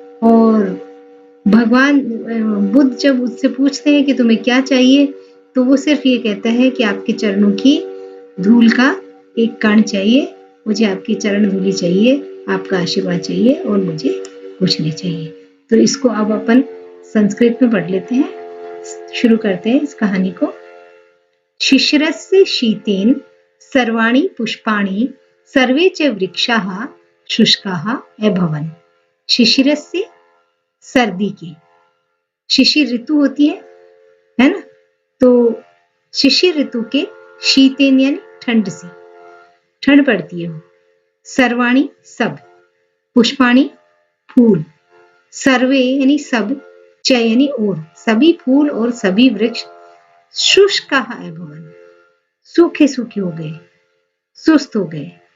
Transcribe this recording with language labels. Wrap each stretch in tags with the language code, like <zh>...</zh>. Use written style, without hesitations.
<hi>और भगवान बुद्ध जब उससे पूछते हैं कि तुम्हें क्या चाहिए, तो वो सिर्फ ये कहता है कि आपके चरणों की धूल का एक कण चाहिए, मुझे आपकी चरण धूली चाहिए, आपका आशीर्वाद चाहिए और मुझे कुछ नहीं चाहिए। तो इसको अब अपन संस्कृत में पढ़ लेते हैं। शुरू करते हैं इस कहानी को।</hi> <sa>शिशिरस्य शीतेन सर्वाणि पुष्पाणि सर्वे च वृक्षाः शुष्काः अभवन्।</sa> <hi>शिशिरस्य सर्दी की, शिशिर ऋतु होती है ना, तो शिशिर ऋतु के शीतेन यानी ठंड से, ठंड पड़ती है। सर्वाणि सब, पुष्पाणि फूल, सर्वे यानी सब, च यानी और, सभी फूल और सभी वृक्ष</hi> <sa>शुष्काः अभवन्,</sa> <hi>सूखे सूखे हो गए, सुस्त हो गए।</hi>